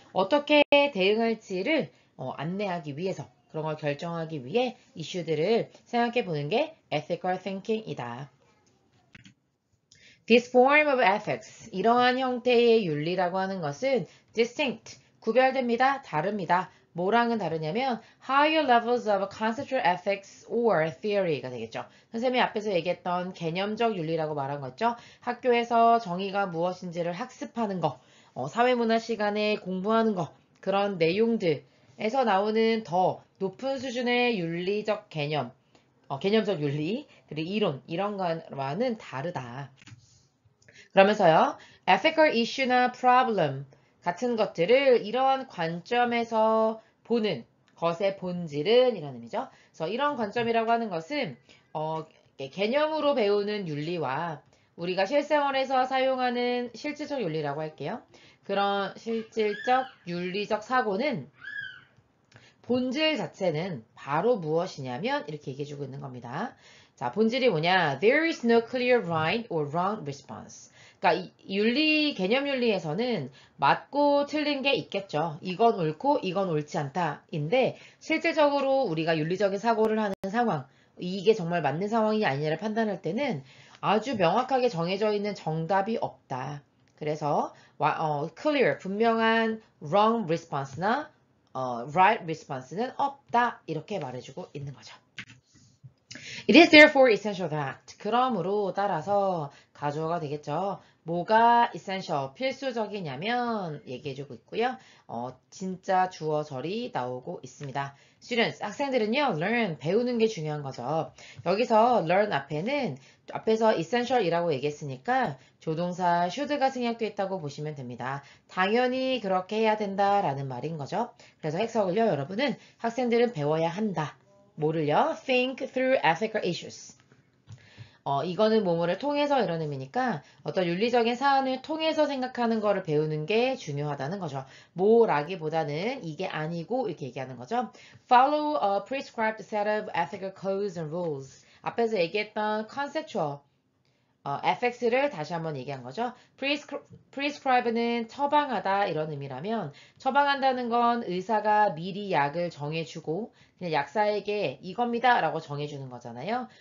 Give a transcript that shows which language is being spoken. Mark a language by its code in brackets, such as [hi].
[ko] 어떻게 대응할지를 안내하기 위해서 그런 걸 결정하기 위해 이슈들을 생각해 보는 게 ethical thinking이다. [en] This form of ethics, [ko] 이러한 형태의 윤리라고 하는 것은 [en] distinct, [ko] 구별됩니다. 다릅니다. 뭐랑은 다르냐면 [en] higher levels of conceptual ethics or theory가 되겠죠. [ko] 선생님이 앞에서 얘기했던 개념적 윤리라고 말한 거 있죠. 학교에서 정의가 무엇인지를 학습하는 거, 사회문화 시간에 공부하는 거, 그런 내용들에서 나오는 더 높은 수준의 윤리적 개념, 개념적 윤리, 그리고 이론, 이런 거와는 다르다. 그러면서요, ethical issue나 problem 같은 것들을 이러한 관점에서 보는 것의 본질은 이런 의미죠. 그래서 이런 관점이라고 하는 것은 개념으로 배우는 윤리와 우리가 실생활에서 사용하는 실질적 윤리라고 할게요. 그런 실질적 윤리적 사고는 본질 자체는 바로 무엇이냐면 이렇게 얘기해주고 있는 겁니다. 자, 본질이 뭐냐? [en] There is no clear right or wrong response. [ko] 그러니까 윤리, 개념 윤리에서는 맞고 틀린 게 있겠죠. 이건 옳고 이건 옳지 않다인데 실질적으로 우리가 윤리적인 사고를 하는 상황, 이게 정말 맞는 상황이 아니냐를 판단할 때는 아주 명확하게 정해져 있는 정답이 없다. 그래서 clear, 분명한 wrong response나 right response는 없다. 이렇게 말해주고 있는 거죠. [en] It is therefore essential that. [ko] 그러므로 따라서 가주어가 되겠죠. 뭐가 essential, 필수적이냐면 얘기해주고 있고요. 진짜 주어절이 나오고 있습니다. Students, 학생들은요, learn, 배우는 게 중요한 거죠. 여기서 learn 앞에는, 앞에서 essential이라고 얘기했으니까 조동사 should가 생략되어 있다고 보시면 됩니다. 당연히 그렇게 해야 된다라는 말인 거죠. 그래서 해석을요, 여러분은 학생들은 배워야 한다. 뭐를요? [en] Think through ethical issues. [ko] 이거는 뭐뭐를 통해서 이런 의미니까 어떤 윤리적인 사안을 통해서 생각하는 거를 배우는 게 중요하다는 거죠. 뭐라기보다는 이게 아니고 이렇게 얘기하는 거죠. [en] Follow a prescribed set of ethical codes and rules. [ko] 앞에서 얘기했던 conceptual FX를 다시 한번 얘기한 거죠. prescribe는 처방하다 이런 의미라면 처방한다는 건 의사가 미리 약을 정해주고 그냥 약사에게 이겁니다 라고 정해주는 거잖아요.